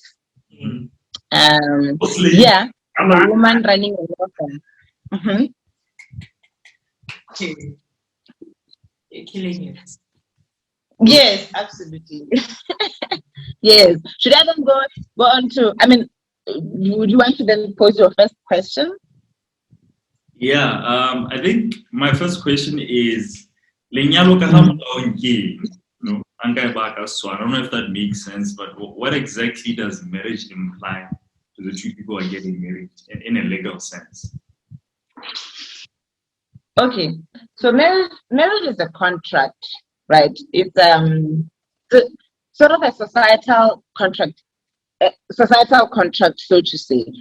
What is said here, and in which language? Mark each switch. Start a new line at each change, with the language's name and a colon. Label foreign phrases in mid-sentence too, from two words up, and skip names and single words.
English: I'm a woman running a law firm. You're killing it. Yes, absolutely. Yes. Should I then go on to? I mean, would you want to then pose your first question? Yeah, I think my first question is,
Southern Sotho: lenyalo ka ha molaong ke eng?
English: No, Anka Baka, so I don't know if that makes sense, but what exactly does marriage imply to the two people who are getting married in a legal sense? Okay, so marriage is a contract, right? It's sort of a societal contract, so to say.